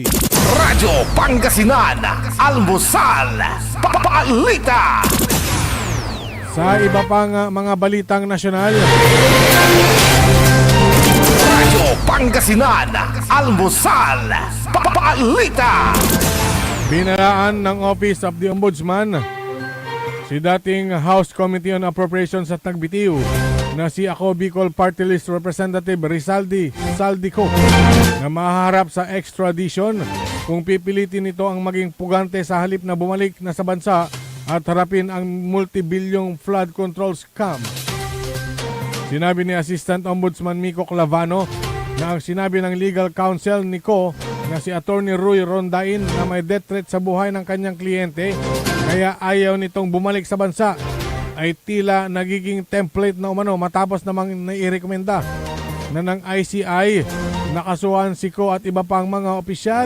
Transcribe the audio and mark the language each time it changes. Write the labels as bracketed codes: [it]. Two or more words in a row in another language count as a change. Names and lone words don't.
[tl] Radyo Pangasinan, Almusal, Balita. Sa iba pang mga balitang nasyonal, Radyo Pangasinan, Almusal, Balita. binalaan ng Office of the Ombudsman si dating House Committee on Appropriations at Nagbitiw na si Ako Bicol [en] Party List Representative [tl] Rizaldi Saldico na mahaharap sa extradition kung pipilitin nito ang maging pugante sa halip na bumalik na sa bansa at harapin ang multibilyong [en] flood control scam. [tl] Sinabi ni Assistant Ombudsman Miko Clavano na ang sinabi ng [en] legal counsel [tl] ni Ko na si Attorney Rui Rondain na may [en] death threat [tl] sa buhay ng kanyang kliyente kaya ayaw nitong bumalik sa bansa ay tila nagiging template na umano matapos namang nairekomenda na ng ICI nakasuhan si Ko at iba pang mga opisyal.